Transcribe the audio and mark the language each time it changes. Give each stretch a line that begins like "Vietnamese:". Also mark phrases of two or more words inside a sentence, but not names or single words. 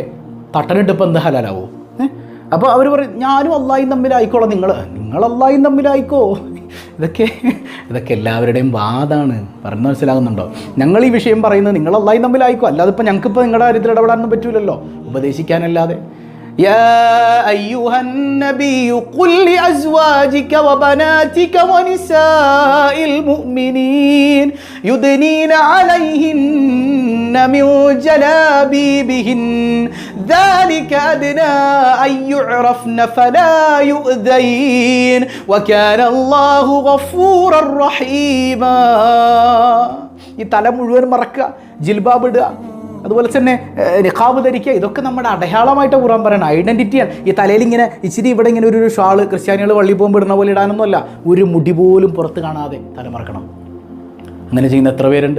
Malayalam: തട്ടനിട്ടിപ്പോൾ എന്ത് ഹലാലാവോ? അപ്പോൾ അവർ പറയും, ഞാനും അള്ളായും തമ്മിലായിക്കോളാം, നിങ്ങൾ അള്ളായും തമ്മിലായിക്കോ. ഇതൊക്കെ എല്ലാവരുടെയും വാദമാണ്. പറഞ്ഞു മനസ്സിലാകുന്നുണ്ടോ? ഞങ്ങൾ ഈ വിഷയം പറയുന്നത് നിങ്ങൾ അള്ളായും തമ്മിലായിക്കോ, അല്ലാതെ ഇപ്പോൾ ഞങ്ങൾക്കിപ്പോൾ നിങ്ങളുടെ കാര്യത്തിൽ ഇടപെടാനൊന്നും പറ്റൂലല്ലോ, ഉപദേശിക്കാനല്ലാതെ.
Arabic: يا أيها النبي قل لأزواجك وبناتك ونساء المؤمنين يدنين عليهن من جلابيبهن ذلك أدنى أن يعرفن فلا يؤذين وكان الله غفورا رحيما.
Malayalam: ഈ തല മുഴുവൻ മറക്കുക, ജിൽബാബ് ഇടുക, അതുപോലെ തന്നെ നിഖാബ് ധരിക്കുക, ഇതൊക്കെ നമ്മുടെ അടയാളമായിട്ട് ഖുർആൻ പറയണം, ഐഡൻറ്റിറ്റിയാണ്. ഈ തലയിൽ ഇങ്ങനെ ഇച്ചിരി ഇവിടെ ഇങ്ങനെ ഒരു ഷാള് ക്രിസ്ത്യാനികൾ വള്ളി പോകുമ്പോൾ ഇടുന്ന പോലെ ഇടാനൊന്നുമല്ല, ഒരു മുടി പോലും പുറത്ത് കാണാതെ തലമറക്കണം. അങ്ങനെ ചെയ്യുന്ന എത്ര പേരുണ്ട്?